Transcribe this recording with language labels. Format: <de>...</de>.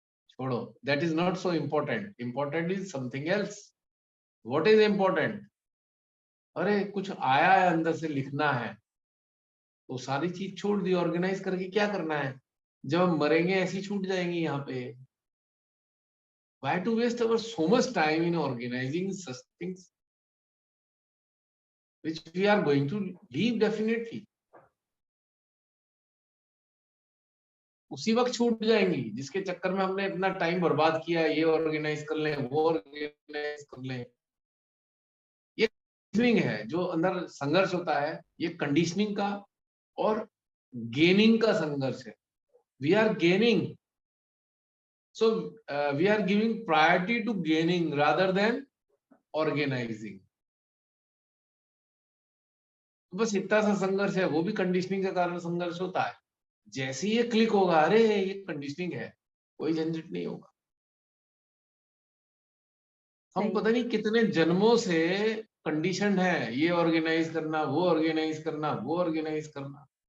<en>छोड़ो, that is not so important, important is something else. What is important?</en> <hi>अरे कुछ आया है अंदर से, लिखना है, तो सारी चीज छोड़ दी, ऑर्गेनाइज करके क्या करना है? जब हम मरेंगे ऐसी छूट जाएंगी यहाँ पे।</hi> <en>Why to waste our so much time in organizing such things which we are going to leave definitely?</en> <hi>उसी वक्त छूट जाएंगी जिसके चक्कर में हमने अपना टाइम बर्बाद किया, ये ऑर्गेनाइज कर लें, वो ऑर्गेनाइज कर लें। ये कंडीशनिंग है, जो अंदर संघर्ष होता है, ये कंडीशनिंग का और गेनिंग का संघर्ष है।</hi> <en>We are gaining, so we are giving priority to gaining rather than organizing।</en> <hi>बस इतना सा संघर्ष है, वो भी कंडीशनिंग के कारण संघर्ष होता है। जैसे ही ये क्लिक होगा, अरे ये कंडीशनिंग है, कोई झंझट नहीं होगा। हम सही पता नहीं कितने जन्मों से कंडीशन है, ये ऑर्गेनाइज करना, वो ऑर्गेनाइज करना, वो ऑर्गेनाइज करना।</hi>